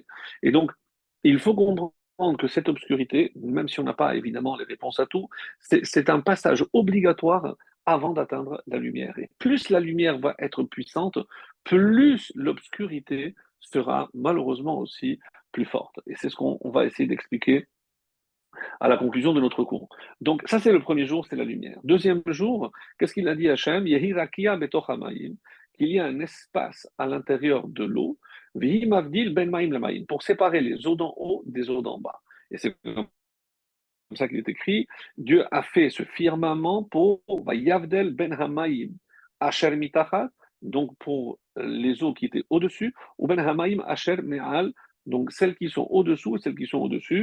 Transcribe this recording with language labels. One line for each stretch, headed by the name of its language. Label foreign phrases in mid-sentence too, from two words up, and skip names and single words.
French: Et donc, Il faut comprendre que cette obscurité, même si on n'a pas évidemment les réponses à tout, c'est un passage obligatoire avant d'atteindre la lumière. Et plus la lumière va être puissante, plus l'obscurité sera malheureusement aussi plus forte. Et c'est ce qu'on va essayer d'expliquer à la conclusion de notre cours. Donc ça c'est le premier jour, c'est la lumière. Deuxième jour, qu'est-ce qu'il a dit Hachem?
Hebrew: יהי רקיע בתוך המים,
French: qu'il y a un espace à l'intérieur de l'eau,
Hebrew: ויהי מבדיל בין מים למים,
French: pour séparer les eaux d'en haut des eaux d'en bas. Et c'est comme ça qu'il est écrit, Dieu a fait ce firmament pour
Hebrew: יבדל בין המים אשר מתחת,
French: donc pour les eaux qui étaient au-dessus, ou
Hebrew: בין המים אשר מעל,
French: donc celles qui sont au-dessous et celles qui sont au-dessus.